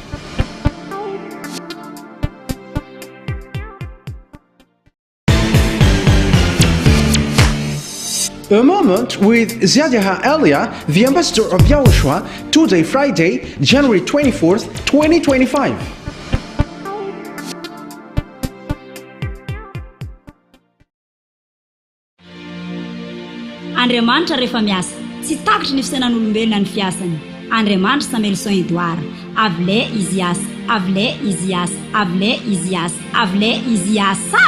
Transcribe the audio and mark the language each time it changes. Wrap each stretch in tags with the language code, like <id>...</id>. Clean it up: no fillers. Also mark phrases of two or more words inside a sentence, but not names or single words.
<en>A moment with YAHVAH Elia, the ambassador of YAHOSHUAH, today Friday, January 24th, 2025.</en> <mg>Andriamanitra rehefa miasa tsy takatry ny fisainan'olombelona ny fiasany. Andriamanitra Samuelson Edouard. Avle izy asa, avle izy asa, avle izy asa, avle izy asa.</mg>